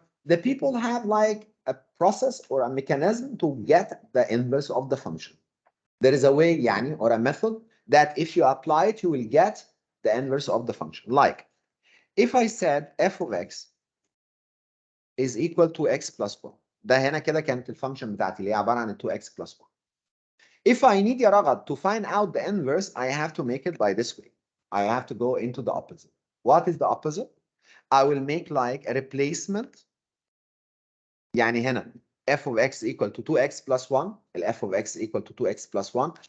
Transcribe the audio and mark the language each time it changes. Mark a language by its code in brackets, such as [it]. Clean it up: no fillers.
[en] The people have like a process or a mechanism to get the inverse of the function. There is a way يعني or a method that if you apply it, you will get the inverse of the function. Like if I said f of x is equal to x plus 1. [ar] ده هنا كده كانت الفانكشن بتاعتي اللي هي عبارة عن 2x plus 1. [en] If I need يا رغد to find out the inverse, I have to make it by this way. I have to go into the opposite. What is the opposite? I will make like a replacement. [ar] يعني هنا [en] f of x equal to 2x plus 1. f of x equal to 2x plus 1.